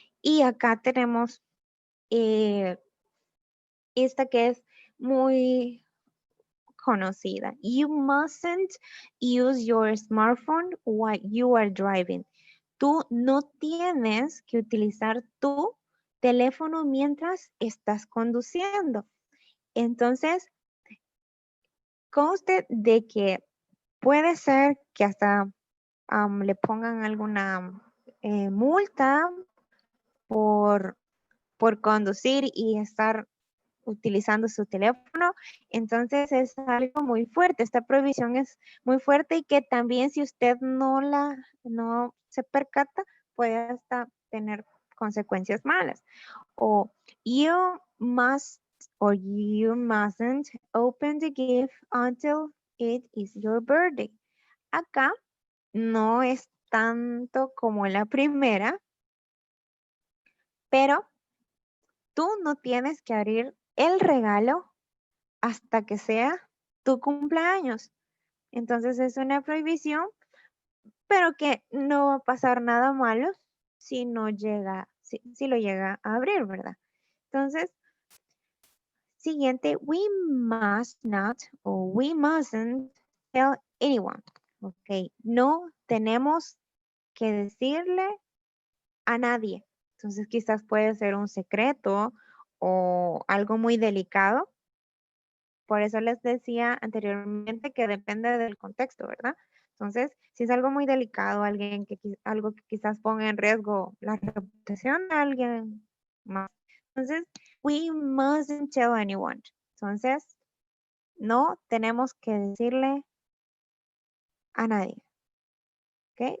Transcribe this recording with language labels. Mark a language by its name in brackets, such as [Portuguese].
[Spanish] Y acá tenemos esta que es muy conocida. [English] You mustn't use your smartphone while you are driving. [Spanish] tú no tienes que utilizar tu teléfono mientras estás conduciendo. Entonces, conste de que puede ser que hasta le pongan alguna multa por conducir y estar utilizando su teléfono. Entonces es algo muy fuerte. Esta prohibición es muy fuerte y que también si usted no se percata, puede hasta tener consecuencias malas. [English] O you must or you mustn't open the gift until it is your birthday. [Spanish] Acá no es tanto como la primera, pero tú no tienes que abrir el regalo hasta que sea tu cumpleaños. Entonces es una prohibición, pero que no va a pasar nada malo si no llega, si lo llega a abrir, ¿verdad? Entonces, siguiente, [English] we must not or we mustn't tell anyone. [Spanish] Ok, no tenemos que decirle a nadie. Entonces quizás puede ser un secreto o algo muy delicado. Por eso les decía anteriormente que depende del contexto, ¿verdad? Entonces, si es algo muy delicado, algo que quizás ponga en riesgo la reputación de alguien más. [English] Entonces, we mustn't tell anyone. [Spanish] Entonces, no tenemos que decirle a nadie, ¿ok?